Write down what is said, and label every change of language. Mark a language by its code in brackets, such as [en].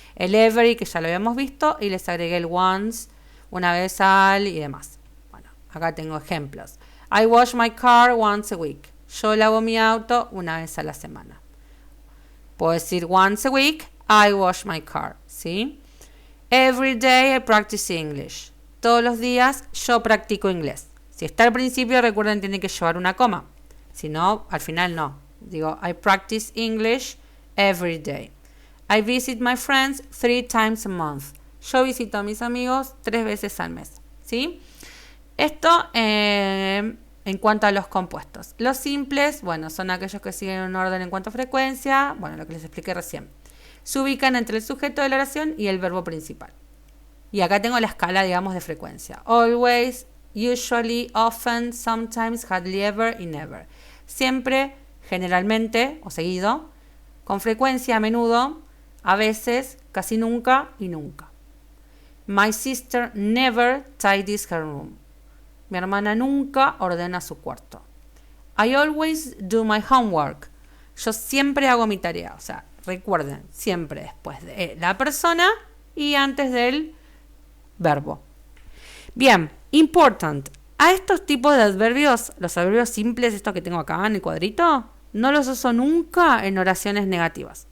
[es] El every, que ya lo habíamos visto, y les agregué el once, una vez al y demás. Bueno, acá tengo ejemplos. [en] I wash my car once a week. [es] Yo lavo mi auto una vez a la semana. Puedo decir [en] once a week, I wash my car, [es] ¿sí? [en] Every day I practice English. [es] Todos los días yo practico inglés. Si está al principio, recuerden, tiene que llevar una coma. Si no, al final no. Digo, [en] I practice English every day. I visit my friends 3 times a month. [es] Yo visito a mis amigos 3 veces al mes, ¿sí? Esto en cuanto a los compuestos. Los simples, bueno, son aquellos que siguen un orden en cuanto a frecuencia. Bueno, lo que les expliqué recién. Se ubican entre el sujeto de la oración y el verbo principal. Y acá tengo la escala, digamos, de frecuencia. [en] Always, usually, often, sometimes, hardly ever y never. [es] Siempre, generalmente o seguido, con frecuencia, a menudo, a veces, casi nunca y nunca. [en] My sister never tidies her room. [es] Mi hermana nunca ordena su cuarto. [en] I always do my homework. [es] Yo siempre hago mi tarea. O sea, recuerden, siempre después de la persona y antes del verbo. Bien, important. A estos tipos de adverbios, los adverbios simples, estos que tengo acá en el cuadrito, no los uso nunca en oraciones negativas.